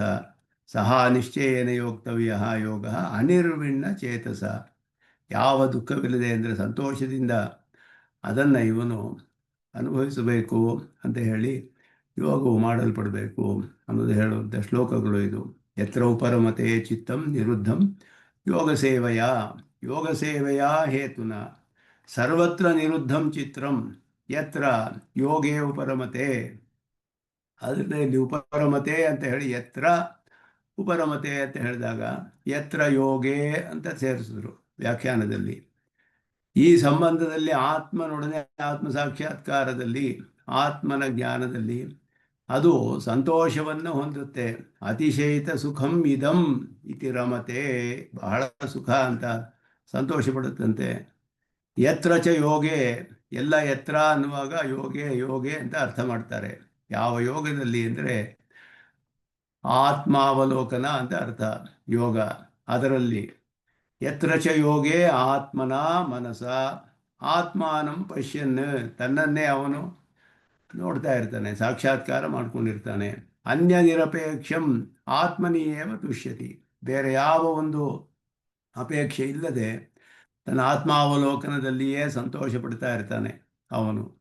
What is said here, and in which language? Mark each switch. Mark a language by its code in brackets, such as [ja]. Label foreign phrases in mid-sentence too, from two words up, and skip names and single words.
[sa] ಸಹ ನಿಶ್ಚಯೇನ ಯೋಕ್ತವ್ಯ ಯೋಗ ಅನಿರ್ವಿಣ್ಣ ಚೇತಸ, [kn] ಯಾವ ದುಃಖವಿಲ್ಲದೆ ಅಂದರೆ ಸಂತೋಷದಿಂದ ಅದನ್ನು ಇವನು ಅನುಭವಿಸಬೇಕು ಅಂತ ಹೇಳಿ ಯೋಗವು ಮಾಡಲ್ಪಡಬೇಕು ಅನ್ನೋದು ಹೇಳುವಂಥ ಶ್ಲೋಕಗಳು ಇದು. [sa] ಯತ್ರ ಉಪರಮತೆ ಚಿತ್ತಂ ನಿರುದ್ಧಂ ಯೋಗ ಸೇವೆಯ ಹೇತುನ ಸರ್ವತ್ರ ನಿರುದ್ಧಂ ಚಿತ್ರಂ ಯತ್ರ ಯೋಗೇ ಉಪರಮತೆ. [kn] ಅದರಲ್ಲಿ ಉಪರಮತೆ ಅಂತ ಹೇಳಿ [sa] ಯತ್ರ ಉಪರಮತೆ [kn] ಅಂತ ಹೇಳಿದಾಗ [sa] ಯತ್ರ ಯೋಗೇ [kn] ಅಂತ ಸೇರಿಸಿದ್ರು ವ್ಯಾಖ್ಯಾನದಲ್ಲಿ. ಈ ಸಂಬಂಧದಲ್ಲಿ ಆತ್ಮನೊಡನೆ ಆತ್ಮ ಸಾಕ್ಷಾತ್ಕಾರದಲ್ಲಿ ಆತ್ಮನ ಜ್ಞಾನದಲ್ಲಿ ಅದು ಸಂತೋಷವನ್ನು ಹೊಂದುತ್ತೆ. [sa] ಅತಿಶಯಿತ ಸುಖಂ ಇದಂ ಇತಿ ರಮತೆ, [kn] ಬಹಳ ಸುಖ ಅಂತ ಸಂತೋಷ ಪಡುತ್ತಂತೆ. [sa] ಯತ್ರ ಚ ಯೋಗೆ, [kn] ಎಲ್ಲ ಯತ್ರ ಅನ್ನುವಾಗ ಯೋಗೆ ಅಂತ ಅರ್ಥ ಮಾಡ್ತಾರೆ. ಯಾವ ಯೋಗದಲ್ಲಿ ಅಂದರೆ ಆತ್ಮಾವಲೋಕನ ಅಂತ ಅರ್ಥ ಯೋಗ. [sa] ಅದರಲ್ಲಿ ಯತ್ರ ಚ ಯೋಗೆ ಆತ್ಮನ ಮನಸ ಆತ್ಮಾನಂ ಪಶ್ಯನ್, [kn] ತನ್ನನ್ನೇ ಅವನು ನೋಡ್ತಾ ಇರ್ತಾನೆ, ಸಾಕ್ಷಾತ್ಕಾರ ಮಾಡ್ಕೊಂಡಿರ್ತಾನೆ. [sa] ಅನ್ಯ ನಿರಪೇಕ್ಷಂ ಆತ್ಮನಿಯೇವ ತುಷ್ಯತಿ, [kn] ಬೇರೆ ಯಾವ ಒಂದು ಅಪೇಕ್ಷೆ ಇಲ್ಲದೆ ತನ್ನ ಆತ್ಮಾವಲೋಕನದಲ್ಲಿಯೇ ಸಂತೋಷ ಪಡ್ತಾ ಇರ್ತಾನೆ ಅವನು.